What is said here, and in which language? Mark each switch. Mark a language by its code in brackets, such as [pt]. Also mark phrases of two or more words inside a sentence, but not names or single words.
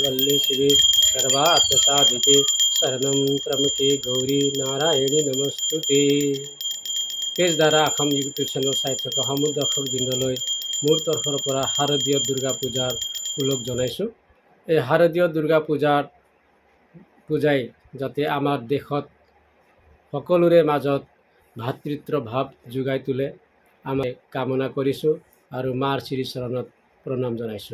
[sa] नारायणी शिवे सर्वार्थसाधिके शरणं त्र्यंबके गौरी नारायणी नमस्तुते। [as] तेज द्वारा অসম ইউটিউব চেনেল চাই থকা সমূহ দৰ্শকবৃন্দলৈ মোৰ তৰফৰ পৰা শাৰদীয় দুৰ্গা পূজাৰ ওলগ জনাইছোঁ। এই শাৰদীয় দুৰ্গা পূজাই যাতে আমাৰ দেশত সকলোৰে মাজত ভাতৃত্ব ভাৱ যোগাই তোলে আমি কামনা কৰিছোঁ আৰু মাৰ শ্ৰীচৰণত প্ৰণাম জনাইছোঁ।